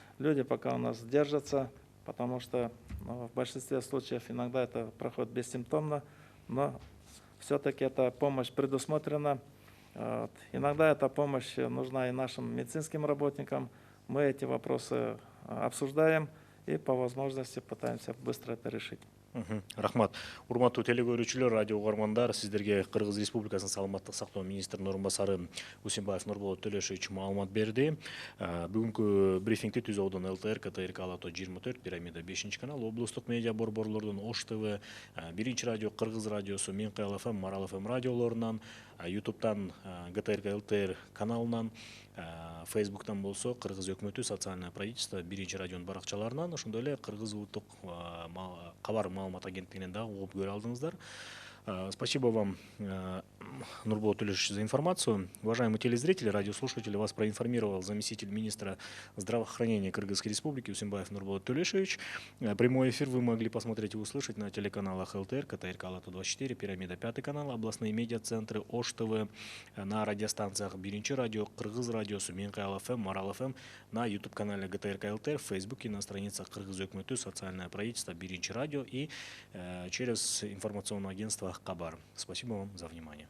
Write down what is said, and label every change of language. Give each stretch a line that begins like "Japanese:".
Russian: Люди пока у нас держатся, потому что в большинстве случаев иногда это проходит бессимптомно, но все-таки эта помощь предусмотрена. Иногда эта помощь нужна и нашим медицинским работникам. Мы эти вопросы обсуждаем и по возможности пытаемся быстро это решить.
Kyrgyz: Рахмат. Урматтуу телекөрүүчүлөр, радио угармандар, сиздерге Кыргыз Республикасынын саламаттык сактоо министринин орун басары Усимбаев Нурболот Төлөшевич маалымат берди. Бүгүнкү брифингди Түз Оодон ЛТР, КТРК Алато 24, Пирамида 5-канал, облустук медиа борборлордун Ош ТВ, 1 радио, Кыргыз радиосу, Менкай ФМ, Марал ФМ радиолорунан, ютубтан ГТРК ЛТР каналынан, Фейсбуктан болсо Кыргыз өкмөтү социальное правительство 1 радионун баракчаларынан, ошондой эле Кыргыз улуттук кабар маалымат агенттигинен дагы угуп көрө алдыңыздар.
Russian: Спасибо вам, Нурболот Төлешевич, за информацию. Уважаемые телезрители, радиослушатели, вас проинформировал заместитель министра здравоохранения Кыргызской Республики Усимбаев Нурболот Төлешевич. Прямой эфир вы могли посмотреть и услышать на телеканалах ЛТР, КТРК Алато 24, Пирамида 5 канал, областные медиацентры, Ош ТВ, на радиостанциях 1 радио, Кыргыз радиосу, Менкай ФМ, Марал ФМ, на YouTube-канале ГТРК ЛТР, в Фейсбуке, на страницах Кыргыз өкмөтү, социальное правительство, 1 радио и через информационное агентство Кабар. Спасибо вам за внимание.